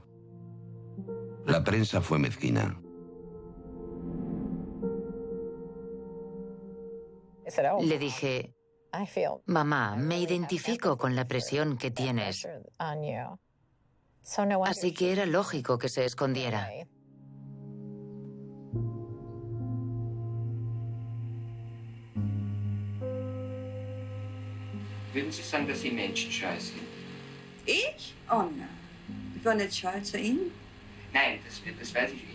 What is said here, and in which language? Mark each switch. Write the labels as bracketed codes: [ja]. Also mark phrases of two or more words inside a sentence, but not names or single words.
[es] La prensa fue mezquina. Le dije, mamá, me identifico con la presión que tienes. Así que era lógico que se escondiera. [de] Würden Sie sagen, dass Sie menschenscheu sind? Ich? Oh nein. Ich war nicht scheu zu Ihnen. Nein, das weiß ich.